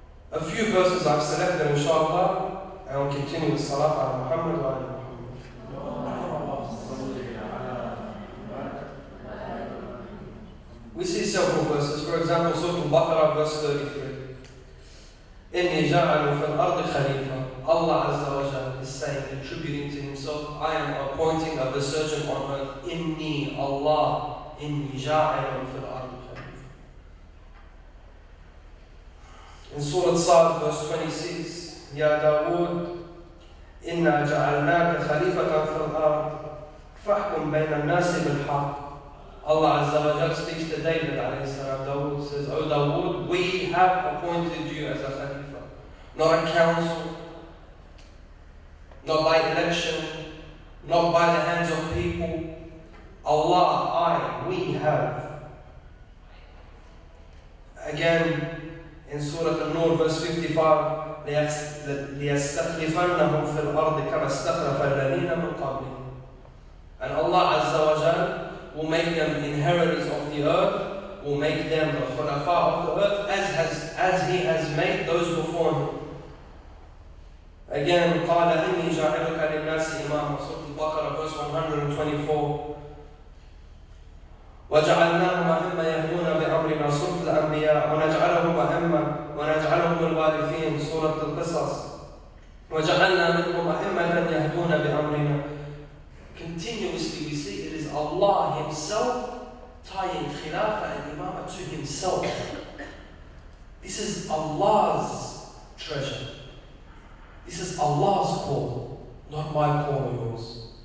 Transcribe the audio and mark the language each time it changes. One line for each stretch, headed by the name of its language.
English: A few verses I've selected, inshallah, and I'll continue with Salat ala Muhammad wa ala Muhammad. We see several verses. For example, Surah Al-Baqarah, verse 33.
Arabic: إِنِّي جَعَلُ فِي الْأَرْضِ خَلِيفَةً.
English: Allah Azza wa Jalla is saying, attributing to Himself, I am appointing a resurgent on earth.
Arabic: إِنِّي Allah, إِنِّي جَعَلُ فِي الْأَرْضِ خَلِيفَةً.
English: In Surah Sad, verse 26,
Arabic: يَا دَاوُودْ إِنَّا جَعَلْنَاكَ خَلِيفَةً فِي الْأَرْضِ فَاحْكُمْ بَيْنَ النَّاسِ بِالْحَقِّ.
English: Allah Azza wa Jalla speaks to David alayhi salam. Dawood says, O Dawood, we have appointed you as a Khalifa. Not a council, not by election, not by the hands of people. Allah, we have. Again, in Surah An-Nur, verse 55,
Arabic: لِيَسْتَخْلِفَنَّهُمْ فِي الْأَرْضِ كَمَا اسْتَخْلَفَ الَّذِينَ مِنْ قَبْلِهِمْ.
English: And Allah Azza wa Jalla will make them inheritors of the earth, will make them the khulafa of the earth, as He has made those before Him. Again,
Arabic: قَالَ إِنِّي جَاعِلُكَ لِلنَّاسِ إِمَامًا,
English: Surah Al-Baqarah, verse 124.
Arabic: وَجَعَلْنَاهُمْ أَئِمَّةً يَهْدُونَ بِأَمْرِنَا, Surah Al-Anbiya. وَنَجْعَلَهُمْ أَئِمَّةً وَنَجْعَلَهُمُ الْوَارِثِينَ, Surah Al-Qasas. وَجَعَلْنَا مِنْهُمْ أَئِمَّةً يَهْدُونَ بِأَمْرِنَا.
English: Continuously we see it is Allah Himself tying Khilafah and Imamah to Himself. This is Allah's treasure. This is Allah's call, not my call or yours.